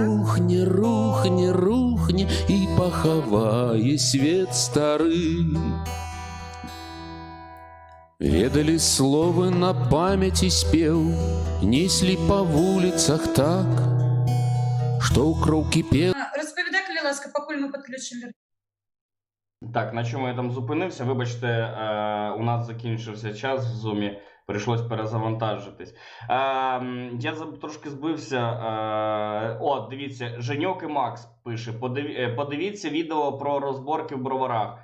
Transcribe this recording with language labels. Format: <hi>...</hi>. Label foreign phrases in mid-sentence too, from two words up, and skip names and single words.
<be>рухне, рухне, рухне і пахавае свет стары. Ведалі словы на памяці спеў, неслі па вуліцах так, што ў кроў кіпела.</be> <uk>Розповідай, коли ласка, покуль ми підключимо. Так, на чому я там зупинився? Вибачте, у нас закінчився час в зумі, прийшлось перезавантажитись. Я трошки збився. Дивіться, Женьок і Макс пише, подивіться відео про розборки в Броварах.</uk>